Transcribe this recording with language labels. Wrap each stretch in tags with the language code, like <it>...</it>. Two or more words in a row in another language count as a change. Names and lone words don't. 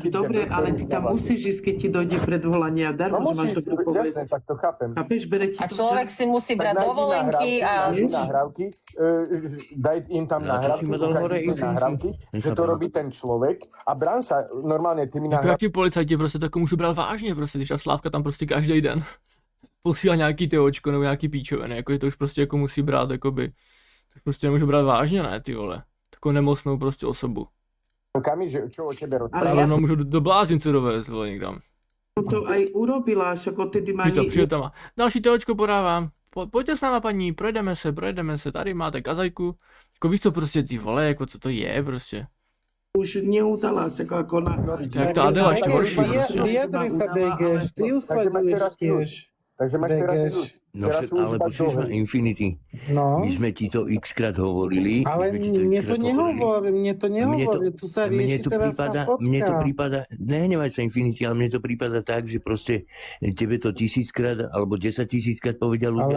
<sk>dobre, ale ty tam musíš ísť, keď ti dojde predvolanie a No darmo, že máš musíš, dobrú jasné, povesť. tak to chápem. Chápeš, bere ti A to človek čas. si musí Tak brať nájdi dovolenky a... nahrávky, daj im tam No, čo si nahrávky, ma dal ukáž hore, im tie Infinity? nahrávky, že to Nechápem. robí ten človek a brán sa normálne tými Jako nahrávkami.</sk> <cs>jaký policajti prostě tak můžu brát vážně, prostě, když ta Slávka tam prostě každý den posílá nějaký TOčko nebo nějaký píčoviny, jako že to už prostě jako musí brát, jakoby, tak prostě nemůžu brát vážně, ne, ty vole. Takovou nemocnou prostě osobu.</cs> <sk>Že čo o tebe Ale rozpráva. ja</sk> <cs>Ale no, můžu do bláznice dovést, vole, někam.</cs> <sk>som to aj urobila, však odtedy ma</sk> <cs>Víš co, přijde tam a další TOčko podávám. Pojďte s náma, paní, projdeme se, tady máte kazajku. Jako víš co, prostě ty vole, jako co to je, prostě.</cs> <sk>už neudala, však ako na...</sk> <cs>Tak to Adela ještě horší, prostě.</cs> <sk>Vyjadri sa, Degeš, ty ju Takže máš teraz sleduješ tiež. Takže máš teraz Degeš. No teraz však, už ale iba počuješ ma, dohry. Infinity. No, My sme ti to x-krát hovorili. ale my sme ti to mne x-krát to hovorili. mne to nehovorí, tu sa rieši teraz tá mne to fotka. prípada, nehnevaj sa Infinity, ale mne to prípada tak, že proste tebe to 1000-krát alebo 10 000-krát povedia ľudia,</sk>